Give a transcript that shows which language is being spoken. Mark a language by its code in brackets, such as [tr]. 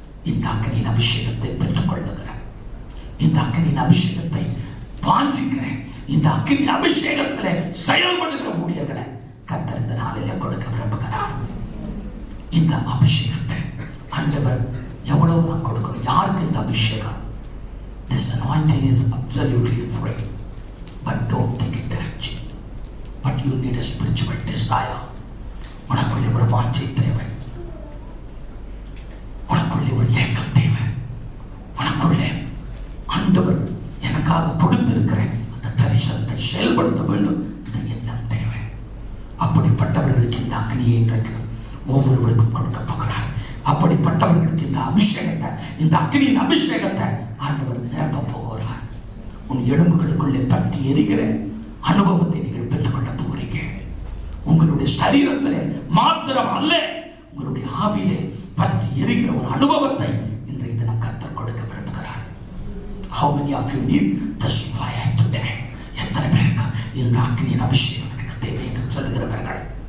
[ta] இந்த அக்கினியின் அபிஷேகத்தை பெற்றுக் கொள்ளுகிறேன், இந்த அக்கினியின் அபிஷேகத்தை வாஞ்சிக்கிறேன், இந்த அக்கினியின் அபிஷேகத்திலே செயல்படுகிற ஊழியர்களை கர்த்தர் இந்த நாளிலே கொடுக்க விரும்புகிறார். இந்த அபிஷேகத்தை ஆண்டவர் எவ்வளவு நான் கொடுக்கணும்? யாருக்கு இந்த அபிஷேகம்? [en] This anointing is absolutely free, but don't take it touch. But you need a spiritual desire. [ta] உனக்குள்ளே ஒரு வாஞ்சை தேவை, உனக்குள்ளே ஒரு ஏக்கம் தேவை, உனக்குள்ளே ஆண்டவர் எனக்காக கொடுத்திருக்கிற அந்த தரிசனத்தை செயல்படுத்த வேண்டும் இந்த எண்ணம் தேவை. அப்படிப்பட்டவர்களுக்கு இந்த அக்னியை இன்றைக்கு ஒவ்வொருவருக்கும் கொடுக்க போகிறார். அப்படிப்பட்டவர்களுக்கு இந்த அபிஷேகத்தை, இந்த அக்னியின் அபிஷேகத்தை ஆண்டவர் நிரப்ப போகிறார். உன் எலும்புகளுக்குள்ளே பற்றி எரிகிற அனுபவத்தை நீங்கள் பெற்றுக்கொள்ள போகிறீங்க. உங்களுடைய சரீரத்திலே மாத்திரம் அல்ல, உங்களுடைய ஆவியிலே பற்றி எரிகிற ஒரு அனுபவத்தை இன்றைய தினம் கர்த்தர் கொடுக்க விரும்புகிறார். [en] How many of you need this fire today? [ta] எத்தனை பேருக்கு இந்த அக்னியின் அபிஷேகம் எனக்கு தேவை என்று சொல்லுகிறவர்கள்?